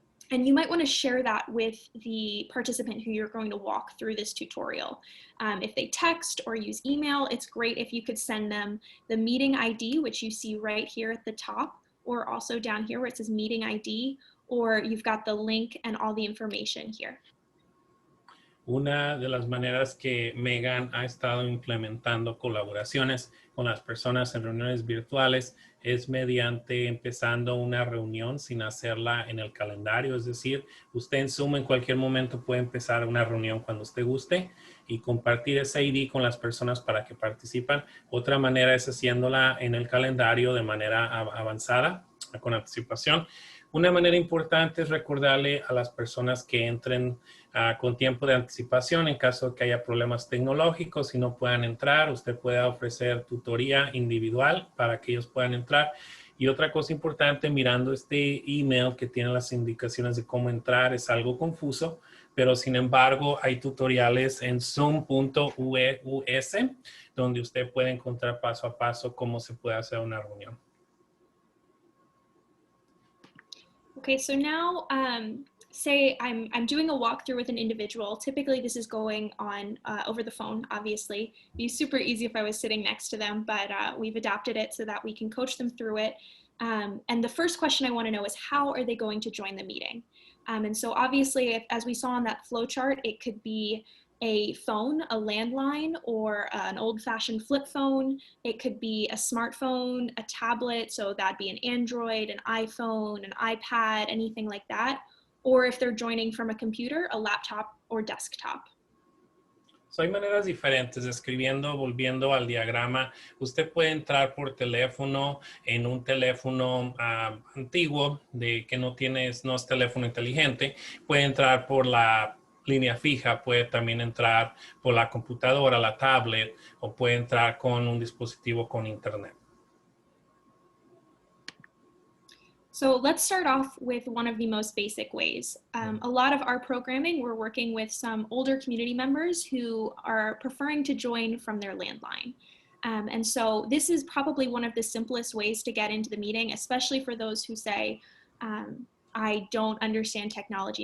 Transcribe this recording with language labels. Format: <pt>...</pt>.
<en>And you might want to share that with the participant who you're going to walk through this tutorial. If they text or use email, it's great if you could send them the meeting ID, which you see right here at the top, or also down here where it says meeting ID, or you've got the link and all the information here.</en> <es>Una de las maneras que Megan ha estado implementando colaboraciones con las personas en reuniones virtuales es mediante empezando una reunión sin hacerla en el calendario. Es decir, usted en Zoom en cualquier momento puede empezar una reunión cuando usted guste y compartir ese ID con las personas para que participan. Otra manera es haciéndola en el calendario de manera avanzada, con anticipación. Una manera importante es recordarle a las personas que entren con tiempo de anticipación en caso de que haya problemas tecnológicos y no puedan entrar. Usted puede ofrecer tutoría individual para que ellos puedan entrar. Y otra cosa importante, mirando este email que tiene las indicaciones de cómo entrar, es algo confuso, pero sin embargo hay tutoriales en zoom.us donde usted puede encontrar paso a paso cómo se puede hacer una reunión.</es> <en>Okay, so now say I'm doing a walkthrough with an individual. Typically this is going on over the phone, obviously. It'd be super easy if I was sitting next to them, but we've adapted it so that we can coach them through it. And the first question I want to know is how are they going to join the meeting? And so obviously, as we saw on that flow chart, it could be a phone, a landline, or an old-fashioned flip phone. It could be a smartphone, a tablet, so that'd be an Android, an iPhone, an iPad, anything like that. Or if they're joining from a computer, a laptop or desktop.</en> <es>So, hay maneras diferentes. Escribiendo, volviendo al diagrama, usted puede entrar por teléfono en un teléfono antiguo de que no es teléfono inteligente. Puede entrar por la línea fija, puede también entrar por la computadora, la tablet, o puede entrar con un dispositivo con internet.</es> <en>So let's start off with one of the most basic ways. A lot of our programming, we're working with some older community members who are preferring to join from their landline. And so this is probably one of the simplest ways to get into the meeting, especially for those who say, I don't understand technology.</en>